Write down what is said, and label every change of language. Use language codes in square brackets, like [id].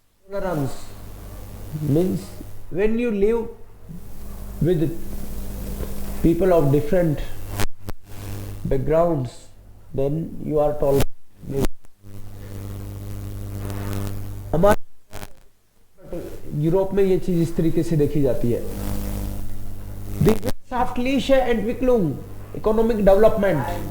[en] Tolerance means when you live with people of different backgrounds, then you are tolerant. [hi] हमारे Europe में ये चीज इस तरीके से देखी जाती है. [de] Die wirtschaftliche Entwicklung, [en] economic development.